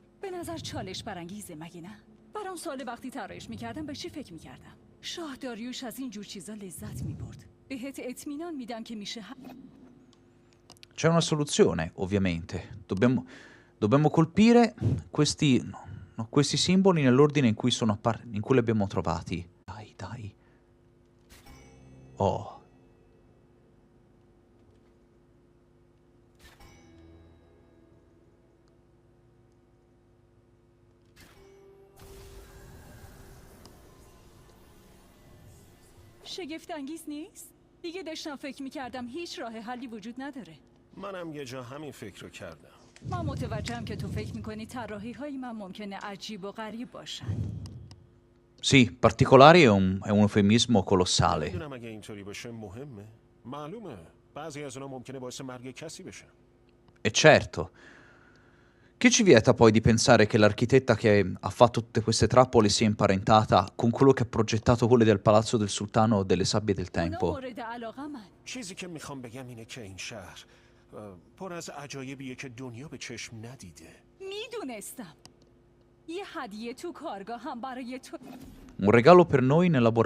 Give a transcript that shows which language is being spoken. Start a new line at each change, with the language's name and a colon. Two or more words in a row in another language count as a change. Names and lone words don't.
Persian: نظر چالش برانگیزه مگه نه؟ برام سوال وقتی طراحیش میکردم به چی فکر میکردم؟ شاه داریوش از این جور چیزا لذت میبرد. بهت اطمینان میدم که میشه
Italian: C'è una soluzione, ovviamente. Dobbiamo colpire questi simboli nell'ordine in cui in cui li abbiamo trovati. Dai, dai. Oh.
Persian: شگفت انگیز نیست؟ دیگه داشتم فکر میکردم هیچ راه حلی وجود نداره. منم یه جا همین فکر رو کردم. من متوجهم که تو فکر میکنی طراحی های من ممکنه عجیب و غریب باشن.
Italian: Sì, particolari è un eufemismo colossale.
Persian: نمیدونم اگه اینطوری باشه مهمه. معلومه. بعضی از اونا ممکنه باعث مرگ کسی بشه.
Italian: E certo. Che ci vieta poi di pensare che l'architetta che ha fatto tutte queste trappole sia imparentata con quello che ha progettato quelle del palazzo del sultano delle sabbie del
Persian: اونا
Italian: tempo?
Persian: مورد علاقه من. چیزی که میخوام بگم اینه که این شهر پر از عجایبیه که دنیا به چشم ندیده. میدونستم. یه هدیه تو کارگاه هم برای تو.
Italian: Un regalo per noi nel